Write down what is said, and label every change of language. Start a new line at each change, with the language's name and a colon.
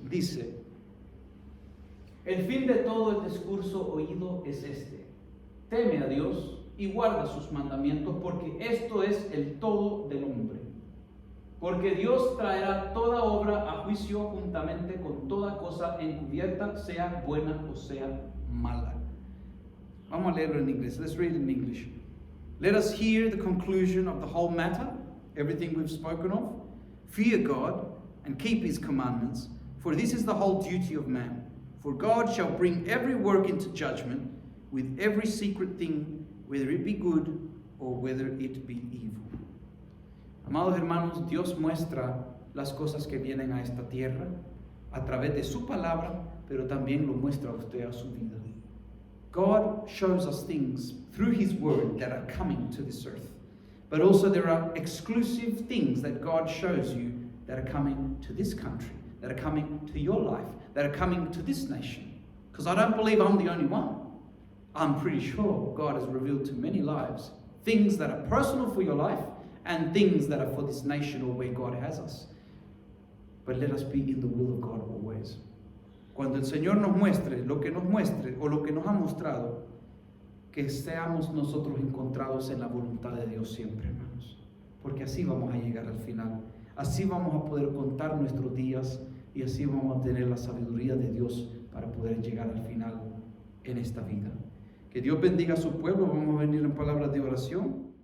Spanish: Dice, el fin de todo el discurso oído es este: teme a Dios y guarda sus mandamientos, porque esto es el todo del hombre. Porque Dios traerá toda obra a juicio juntamente con toda cosa encubierta, sea buena o sea mala. Vamos a leerlo en inglés.
English: Let's read it in English. Let us hear the conclusion of the whole matter, everything we've spoken of. Fear God and keep His commandments, for this is the whole duty of man. For God shall bring every work into judgment with every secret thing, whether it be good or whether it be evil.
Spanish: Amados hermanos, Dios muestra las cosas que vienen a esta tierra a través de su palabra, pero también lo muestra a usted a su vida.
English: God shows us things through His word that are coming to this earth. But also there are exclusive things that God shows you that are coming to this country, that are coming to your life, that are coming to this nation. Because I don't believe I'm the only one. I'm pretty sure God has revealed to many lives things that are personal for your life and things that are for this nation or where God has us. But let us be in the will of God always.
Spanish: Cuando el Señor nos muestre o lo que nos ha mostrado, que seamos nosotros encontrados en la voluntad de Dios siempre, hermanos. Porque así vamos a llegar al final. Así vamos a poder contar nuestros días y así vamos a tener la sabiduría de Dios para poder llegar al final en esta vida. Que Dios bendiga a su pueblo. Vamos a venir en palabras de oración.